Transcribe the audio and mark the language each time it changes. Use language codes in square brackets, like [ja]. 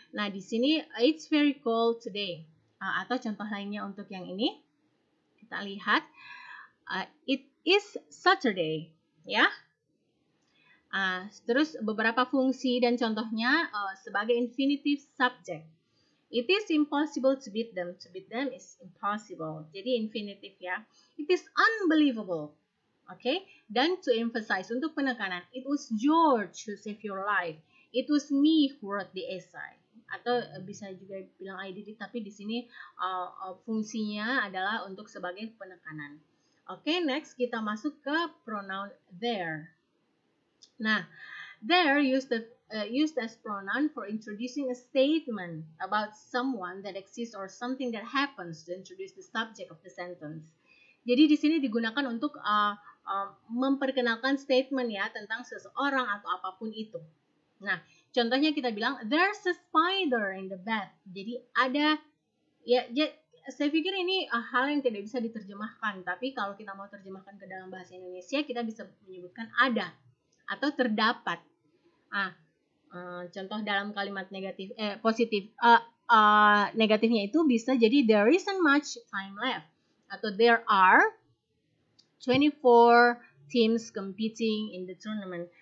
[id] Nah, di sini [en] it's very cold today. [id] Atau contoh lainnya untuk yang ini, kita lihat [en] it is Saturday, [id] ya. Terus beberapa fungsi dan contohnya sebagai infinitive subject. [en] It is impossible to beat them. To beat them is impossible. [id] Jadi infinitive ya. [en] It is unbelievable. Okay? [id] Dan to emphasize untuk penekanan. [en] It was George who saved your life. It was me who wrote the essay. [id] Atau bisa juga bilang [en] I did it, [id] tapi di sini fungsinya adalah untuk sebagai penekanan. Okay, next kita masuk ke pronoun there. [en] Nah, there used as pronoun for introducing a statement about someone that exists or something that happens to introduce the subject of the sentence. [id] Jadi di sini digunakan untuk memperkenalkan statement ya tentang seseorang atau apapun itu. Nah, contohnya kita bilang [en] there's a spider in the bed. [id] Jadi ada ya saya pikir ini hal yang tidak bisa diterjemahkan, tapi kalau kita mau terjemahkan ke dalam bahasa Indonesia kita bisa menyebutkan ada atau terdapat. Contoh dalam kalimat negatif positif negatifnya itu bisa jadi [en] there isn't much time left [id] atau [en] there are 24 teams competing in the tournament.